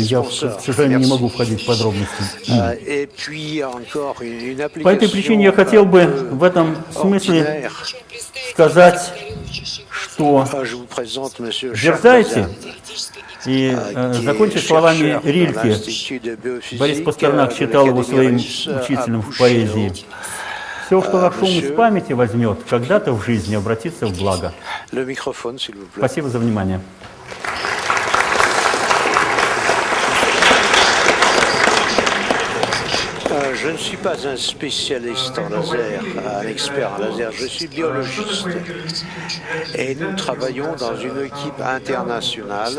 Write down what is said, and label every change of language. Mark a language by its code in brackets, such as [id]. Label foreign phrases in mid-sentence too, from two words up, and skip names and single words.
[ru] Я, к сожалению, не могу входить в подробности. По этой причине я хотел бы в этом смысле сказать, что дерзайте, и закончить словами Рильке. Борис Пастернак считал его своим учителем в поэзии. Все, что ваш ум из памяти возьмет, когда-то в жизни обратится в благо. Спасибо за внимание. [fr] Je ne suis pas un spécialiste en laser, un expert en laser, je suis biologiste. Et nous travaillons dans une équipe internationale.